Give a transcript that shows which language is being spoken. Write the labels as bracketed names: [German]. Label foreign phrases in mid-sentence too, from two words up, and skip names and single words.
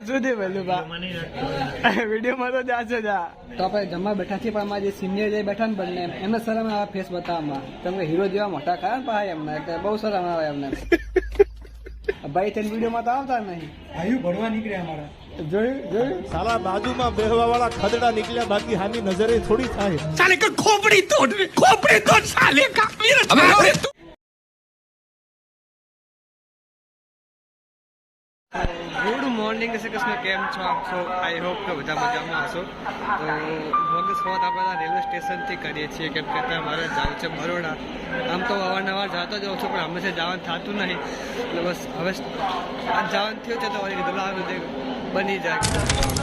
[Gujarati] શું થયું પેલું વિડીયોમાં તો જાશે જા તો આપણે જમવા બેઠા છીએ, પણ અમારા જે સિનિયર જે બેઠા ને બંને એમને શરમ આવે ફેસ બતાવવામાં, કેમ કે હીરો જેવા મોટા ખરા ને ભાઈ એમને એટલે બહુ શરમ આવે એમને. ભાઈ તેને વિડીયોમાં તો આવતા નહીં, ભાઈ ભણવા નીકળ્યા અમારા. જોયું સાલા બાજુમાં બેહવા વાળા ખદડા નીકળ્યા, બાકી હામી નજરે થોડી થાય. [Hindi] साले का खोपड़ी तोड़ साले का [English] good morning [Gujarati] શ્રી કૃષ્ણ, કેમ છો આપ છો? [English] I hope [Gujarati] કે બધા મજામાં હશો. તો વ્લોગ શરૂઆત આપણે રેલવે સ્ટેશનથી કરીએ છીએ, કેમ કે ત્યાં મારે જવું છે બરોડા. આમ તો અવારનવાર જતો જ હોઉં છું, પણ હંમેશા જવાનું થતું નહીં, એટલે બસ હવે આજ જવાનું થયું છે તો વળી કીધું આ બધે બની જાય.